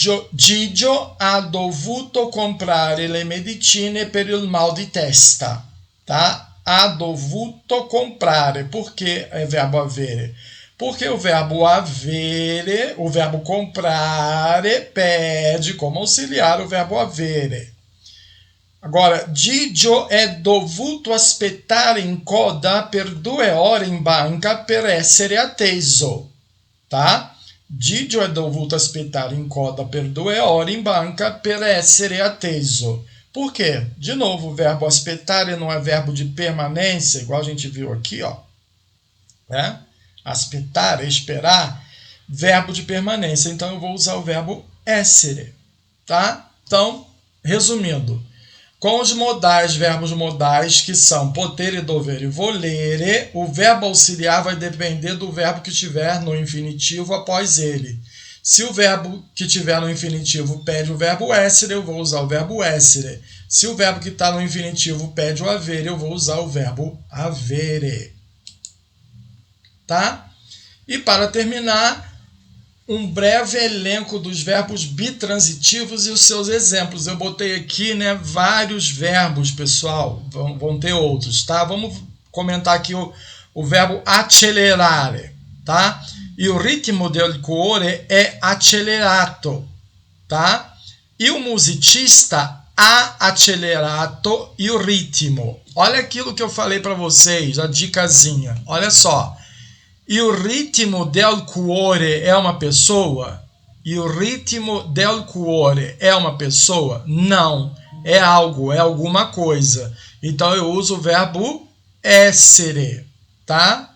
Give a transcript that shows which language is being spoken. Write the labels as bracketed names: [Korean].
[Italian] Gigio ha dovuto comprare le medicine per il mal di testa, tá? Ha dovuto comprare, [Portuguese] por que é verbo avere? Porque o verbo avere, o verbo comprare, pede como auxiliar o verbo avere. [Italian] Agora, Gigio è dovuto aspettare in coda per 2 ore in banca per essere atteso. Tá? Gigio è dovuto aspettare in coda per 2 ore in banca per essere atteso. [Portuguese] Por quê? De novo, o verbo aspettare não é verbo de permanência, igual a gente viu aqui, ó. Né? Aspettare, esperar, verbo de permanência. Então, eu vou usar o verbo essere, tá? Então, resumindo, com os modais, verbos modais, que são potere, dovere e volere, o verbo auxiliar vai depender do verbo que tiver no infinitivo após ele. Se o verbo que tiver no infinitivo pede o verbo essere, eu vou usar o verbo essere. Se o verbo que está no infinitivo pede o avere, eu vou usar o verbo avere. Tá? E para terminar, um breve elenco dos verbos bitransitivos e os seus exemplos. Eu botei aqui, né, vários verbos, pessoal. Vão ter outros, tá? Vamos comentar aqui o verbo accelerare, tá? E o [Italian] ritmo del cuore é accelerato, tá? [Portuguese] E o [Italian] musicista ha accelerato il ritmo. [Portuguese] Olha aquilo que eu falei para vocês, a dicasinha. Olha só. E o [Italian] ritmo del cuore [Portuguese] é uma pessoa? E o [Italian] ritmo del cuore [Portuguese] é uma pessoa? Não. É algo, é alguma coisa. Então eu uso o verbo essere, tá?